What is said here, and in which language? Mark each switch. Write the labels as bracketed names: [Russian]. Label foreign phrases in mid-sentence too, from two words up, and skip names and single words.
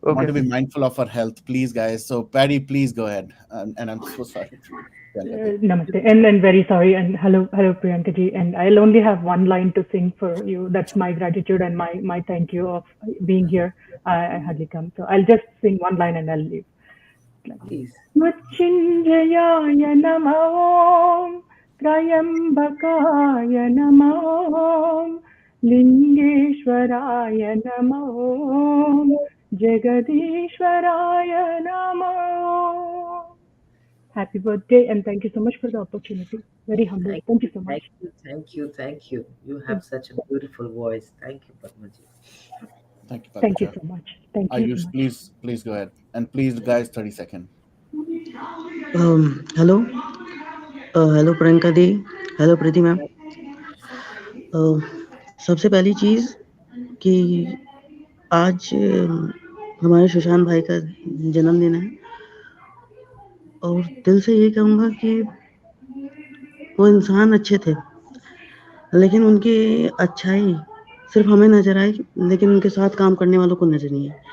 [English] want to be mindful of our health, please, guys. So, Paddy, please go ahead. And I'm so sorry. Namaste. And very sorry. And hello, Priyanka ji. And I'll only have one line to sing for you. That's my gratitude and my thank you of being here. I hardly come. So I'll just sing one line and I'll leave. Please. [Sanskrit] Mrittyunjayaya namo, Trayambakaya namo, Lingeshwaraya namo, Jagadishwaraya namo. [English] Happy birthday and thank you so much for the opportunity. Very humble. Thank you so much. Thank you. You have such a beautiful voice. Thank you, Padmaji. Thank you, Padmaji. Thank you so much. Thank you so much. Please go ahead. And please, guys, 30 seconds. [Hindi] हेलो प्रियंका दी, हेलो प्रीति मैम. सबसे पहली चीज़ कि आज हमारे सुशांत भाई का जन्मदिन है और दिल से ये कहूँगा कि वो इंसान अच्छे थे, लेकिन उनकी अच्छाई सिर्फ हमें नज़र आई, लेकिन उनके साथ काम करने वालों को नज़र नहीं है.